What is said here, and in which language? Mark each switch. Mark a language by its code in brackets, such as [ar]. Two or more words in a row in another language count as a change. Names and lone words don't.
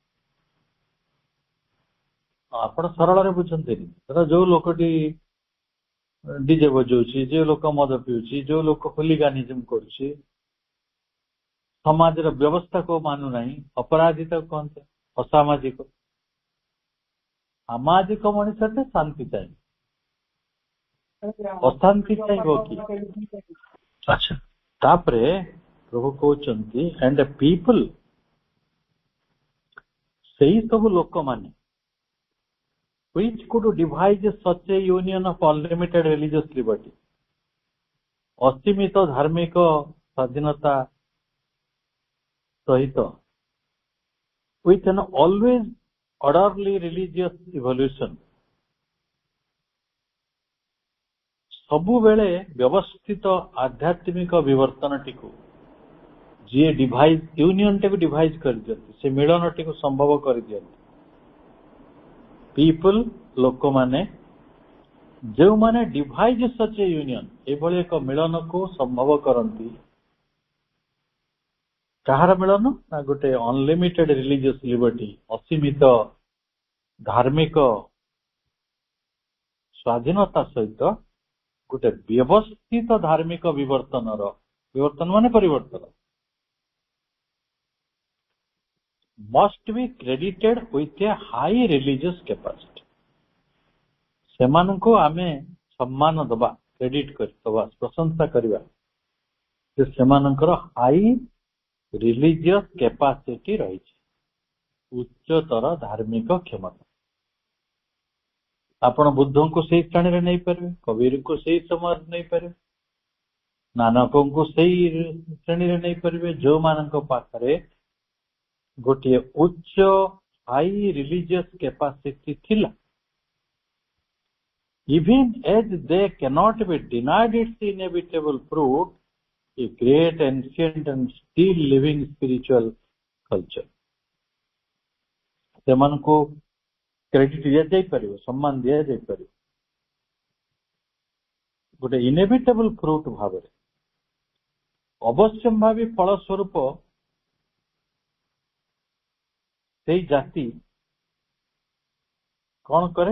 [or] ଆପଣ ସରଳରେ ବୁଝନ୍ତିନି, ଯୋଉ ଲୋକଟି ଡିଜେ ବଜାଉଛି, ଯୋଉ ଲୋକ ମଦ ପିଉଛି, ଯୋଉ ଲୋକ ହୁଲିଗାନିଜମ କରୁଛି, ସମାଜର ବ୍ୟବସ୍ଥାକୁ ମାନୁନାହିଁ, ଅପରାଧୀ ତାକୁ କହନ୍ତି, ଅସାମାଜିକ। ସାମାଜିକ ମଣିଷଟେ ଶାନ୍ତି ଚାହିଁବ, ଅଶାନ୍ତି ଚାହିଁବ କି? ଆଚ୍ଛା, ତାପରେ ପ୍ରଭୁ କହୁଛନ୍ତି [en] and the people, [or] ସେଇ ସବୁ ଲୋକମାନେ [en] which could devise such a union of unlimited religious liberty, [or] ଅସୀମିତ ଧାର୍ମିକ ସ୍ୱାଧୀନତା [en] ସହିତ with an always orderly religious evolution, [or] ସବୁବେଳେ ବ୍ୟବସ୍ଥିତ ଆଧ୍ୟାତ୍ମିକ ବିବର୍ତ୍ତନଟିକୁ ଯିଏ [en] devise unionଟାକୁ [or] ଡିଭାଇଜ କରିଦିଅନ୍ତି, ସେ ମିଳନଟିକୁ ସମ୍ଭବ କରିଦିଅନ୍ତି। ପିପୁଲ ଲୋକମାନେ ଯେଉଁମାନେ [en] devise such a union, [or] ଏଭଳି ଏକ ମିଳନକୁ ସମ୍ଭବ କରନ୍ତି। କାହାର ମିଳନ? ନା ଗୋଟେ [en] unlimited religious liberty, [or] ଅସୀମିତ ଧାର୍ମିକ ସ୍ୱାଧୀନତା ସହିତ ଗୋଟେ ବ୍ୟବସ୍ଥିତ ଧାର୍ମିକ ବିବର୍ତ୍ତନର, ବିବର୍ତ୍ତନ ମାନେ ପରିବର୍ତ୍ତନ, [en] must be credited with a high religious capacity। [or] ସେମାନଙ୍କୁ ଆମେ ସମ୍ମାନ ଦବା, କ୍ରେଡିଟ କରିଦବା, ପ୍ରଶଂସା କରିବା ଯେ ସେମାନଙ୍କର [en] high religious capacity [or] ରହିଛି, ଉଚ୍ଚତର ଧାର୍ମିକ କ୍ଷମତା। ଆପଣ ବୁଦ୍ଧଙ୍କୁ ସେଇ ଶ୍ରେଣୀରେ ନେଇପାରିବେ, କବୀରଙ୍କୁ ସେଇ ସମୟରେ ନେଇପାରିବେ, ନାନକଙ୍କୁ ସେଇ ଶ୍ରେଣୀରେ ନେଇପାରିବେ, ଯୋଉମାନଙ୍କ ପାଖରେ ଗୋଟିଏ ଉଚ୍ଚ [en] high religious capacity [or] ଥିଲା। [en] Even as they cannot be denied its inevitable fruit, a great ancient and still living spiritual culture, [or] ସେମାନଙ୍କୁ କ୍ରେଡିଟ ଦିଆଯାଇପାରିବ, ସମ୍ମାନ ଦିଆଯାଇପାରିବ ଗୋଟେ [en] inevitable fruit [or] ଭାବରେ। ଅବଶ୍ୟମ୍ଭାବୀ ଫଳ ସ୍ୱରୂପ ସେଇ ଜାତି କଣ କରେ?